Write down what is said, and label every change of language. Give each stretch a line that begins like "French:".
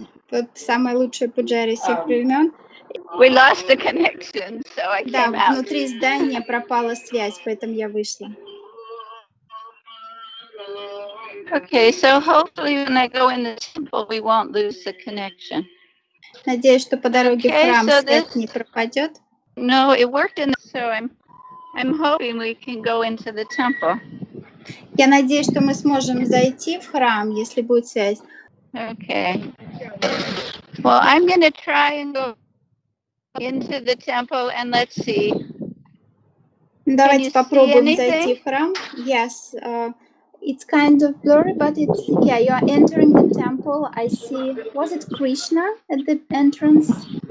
Russian: Вот самая лучшая пуджари всех времен.
English: We lost the connection, so I came
Russian: Да,
English: out.
Russian: внутри здания пропала связь, поэтому я вышла.
English: Okay, so hopefully when I go in the temple, we won't lose the connection.
Russian: Надеюсь, что по дороге в храм связь не пропадет.
English: No, it worked so I'm hoping we can go into the temple.
Russian: Я надеюсь, что мы сможем зайти в храм, если будет связь.
English: Okay. Well, I'm going to try and go into the temple and let's see.
Russian: Давайте попробуем зайти в храм.
English: Yes, it's kind of blurry, but it's, yeah, you are entering the temple. I see, was it Krishna at the entrance?